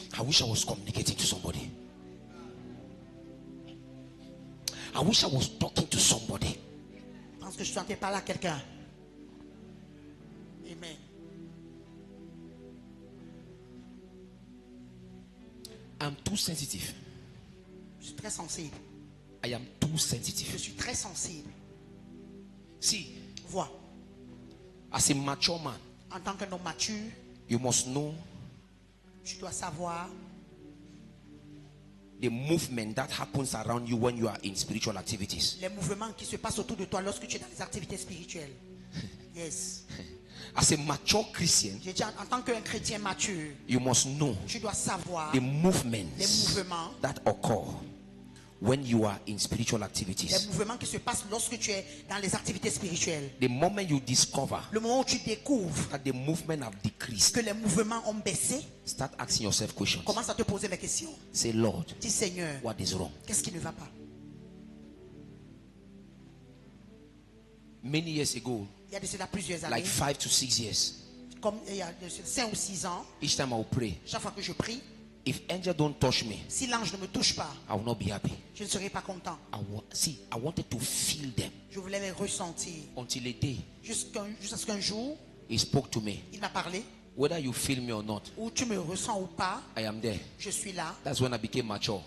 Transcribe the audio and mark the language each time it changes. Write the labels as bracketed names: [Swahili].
[English] I wish I was communicating to somebody. I wish I was talking to somebody. [French] Je pense que je sentais parler à quelqu'un. [English] Amen. I'm too sensitive. [French] Je suis très sensible. [English] I am too [French] Je [English] sensitive. [French] suis très sensible. [English] See, [French] Vois, [English] as a mature man, [French] en tant qu'un homme mature, [English] you must know [French] tu dois savoir [English] the movement that happens around you when you are in spiritual activities. [French] les mouvements qui se passent autour de toi lorsque tu es dans les activités spirituelles. [English] Yes. As a mature Christian, [French] J'ai dit, en tant qu'un chrétien mature, [English] you must know [French] tu dois savoir [English] the movements [French] les mouvements [English] that occur when you are in spiritual [French] les [English] activities. [French] mouvements qui se passent lorsque tu es dans les activités spirituelles. [English] The moment you discover [French] Le moment où tu découvres [English] that the movement have decreased, [French] que les mouvements ont baissé, [English] start asking yourself questions. [French] commence à te poser les questions. [English] Say, Lord, [French] Dis Seigneur, [English] what is wrong? [French] qu'est-ce qui ne va pas? [English] Many years ago, [French] Il y a de cela plusieurs années, [English] like 5 to 6 years, [French] comme il y a de 5 ou 6 ans, [English] each time I will pray, [French] chaque fois que je prie, [English] If angel don't touch me, [French] Si l'ange ne me touche pas, [English] I will not be happy. [French] je ne serai pas content. [English] I wanted to feel them [French] Je voulais les ressentir. [English] until a day [French] Jusqu'à ce qu'un jour, [English] he spoke to me. [French] il m'a parlé. [English] Whether you feel me or not, [French] Ou tu me ressens ou pas, [English] I am there. [French] je suis là. [English] That's when I became mature.